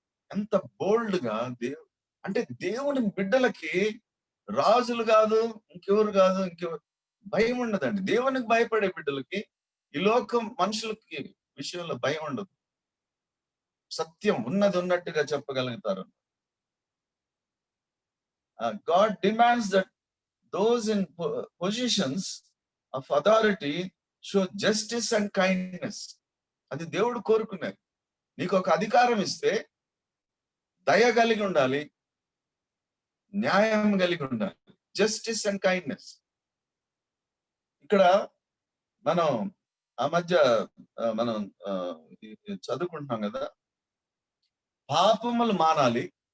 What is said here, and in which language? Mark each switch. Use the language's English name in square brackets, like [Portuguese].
[Telugu] ఎంత బోల్డ్ గా అంటే దేవుని బిడ్డలకి రాజులు కాదు, ఇంకెవరు కాదు, భయం ఉండదండి. దేవునికి భయపడే బిడ్డలకి ఈ లోకం మనుషులకి విషయంలో భయం ఉండదు. సత్యం ఉన్నది ఉన్నట్టుగా చెప్పగలుగుతారు. [English] God demands that those in positions of authority show justice and kindness. [Telugu] అది దేవుడు కోరుకునేది. నీకు ఒక అధికారం ఇస్తే దయ కలిగి ఉండాలి, న్యాయం కలిగి ఉండాలి, [English] Justice and kindness. [Telugu] ఇక్కడ మనం ఆ మధ్య మనం చదువుకుంటున్నాం కదా, పాపములు మానాలి.